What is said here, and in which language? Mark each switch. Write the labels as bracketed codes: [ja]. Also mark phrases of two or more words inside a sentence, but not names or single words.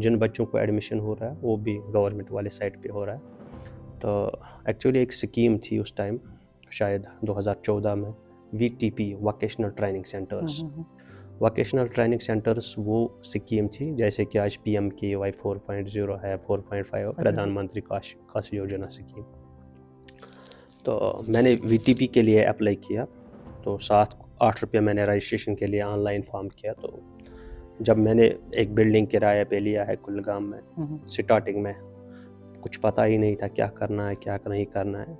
[ur] جن بچوں کو ایڈمیشن ہو رہا ہے وہ بھی گورنمنٹ والے سائٹ پہ ہو رہا ہے. تو ایکچولی ایک سکیم تھی اس ٹائم, شاید 2014 میں, VTP [en] vocational training centers. vocational training centers [ur] وہ سکیم تھی جیسے کہ آج PMKY 4.0 ہے, 4.5 پردھان منتری کاشی یوجنا سکیم. تو میں نے VTP کے لیے اپلائی کیا, تو 8 روپے میں نے رجسٹریشن کے لیے آن لائن فارم کیا. تو جب میں نے ایک بلڈنگ کرایہ پہ لیا ہے کلگام میں, سٹارٹنگ میں کچھ پتہ ہی نہیں تھا کیا کرنا ہے کیا نہیں کرنا ہے.